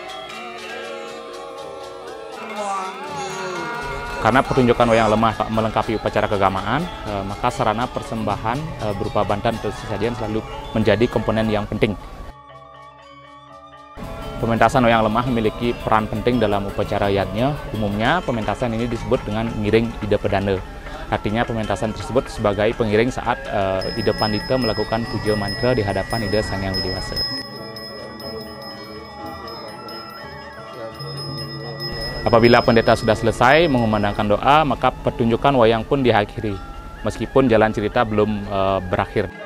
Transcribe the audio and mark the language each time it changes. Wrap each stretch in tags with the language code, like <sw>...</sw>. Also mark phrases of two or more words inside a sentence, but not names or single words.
<id>Karena pertunjukan wayang lemah melengkapi upacara keagamaan, maka sarana persembahan berupa bantan atau sesajen selalu menjadi komponen yang penting. Pementasan wayang lemah memiliki peran penting dalam upacara yadnya. Umumnya pementasan ini disebut dengan</id> <ban>ngiring ida pedana.</ban> <id>Artinya pementasan tersebut sebagai pengiring saat ida pandita melakukan puja mantra di hadapan ida Sang Hyang Widiwasa. Apabila pendeta sudah selesai mengumandangkan doa, maka pertunjukan wayang pun diakhiri, meskipun jalan cerita belum berakhir.</id>